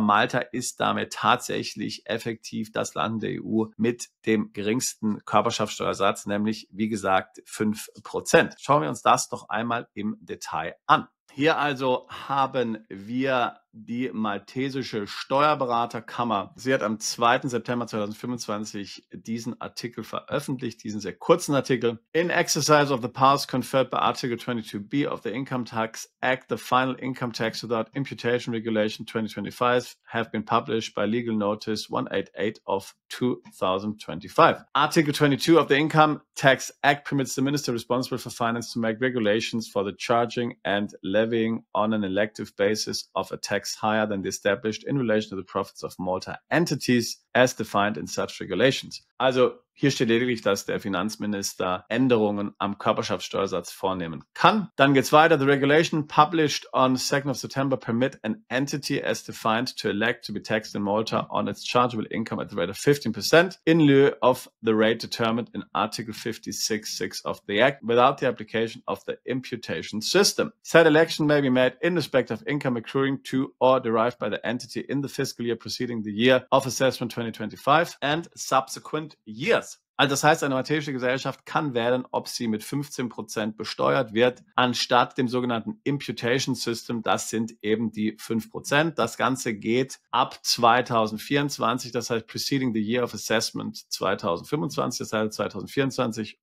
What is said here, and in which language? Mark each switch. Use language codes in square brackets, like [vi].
[de] Malta ist damit tatsächlich effektiv das Land der EU mit dem geringsten Körperschaftssteuersatz, nämlich wie gesagt 5%. Schauen wir uns das doch einmal im Detail an. Hier also haben wir die maltesische Steuerberaterkammer. Sie hat am 2. September 2025 diesen Artikel veröffentlicht, diesen sehr kurzen Artikel. [en] In exercise of the powers conferred by Article 22b of the Income Tax Act, the final income tax without imputation regulation 2025 have been published by legal notice 188 of 2025. Article 22 of the Income Tax Act permits the minister responsible for finance to make regulations for the charging and levying on an elective basis of a tax higher than the established in relation to the profits of Malta entities as defined in such regulations. [de] Also hier steht lediglich, dass der Finanzminister Änderungen am Körperschaftssteuersatz vornehmen kann. Dann geht's weiter. [en] The regulation published on 2nd of September permit an entity as defined to elect to be taxed in Malta on its chargeable income at the rate of 15% in lieu of the rate determined in Article 56.6 of the Act without the application of the imputation system. Said election may be made in respect of income accruing to or derived by the entity in the fiscal year preceding the year of assessment 2025 and subsequent years. [de] Also das heißt, eine maltesische Gesellschaft kann wählen, ob sie mit 15% besteuert wird, anstatt dem sogenannten Imputation System. Das sind eben die 5%. Das Ganze geht ab 2024, das heißt [en] preceding the year of assessment 2025, [de] das heißt 2024.